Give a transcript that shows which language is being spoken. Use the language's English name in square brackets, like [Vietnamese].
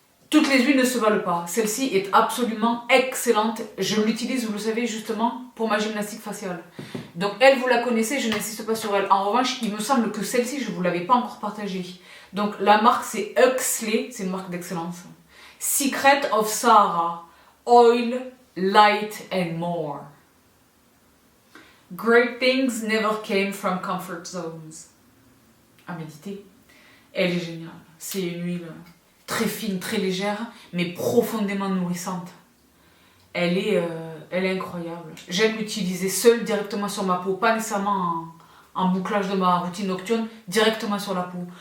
[French] Toutes les huiles ne se valent pas. Celle-ci est absolument excellente. Je l'utilise, vous le savez, justement pour ma gymnastique faciale. Donc elle, vous la connaissez, je n'insiste pas sur elle. En revanche, il me semble que celle-ci, je ne vous l'avais pas encore partagée. Donc la marque, c'est Huxley, c'est une marque d'excellence. [English] Secret of Sahara, Oil, Light and More. Great things never came from comfort zones. [French] À méditer. Elle est géniale. C'est une huile très fine, très légère, mais profondément nourrissante. Elle est incroyable. J'aime l'utiliser seule, directement sur ma peau, pas nécessairement en bouclage de ma routine nocturne, directement sur la peau.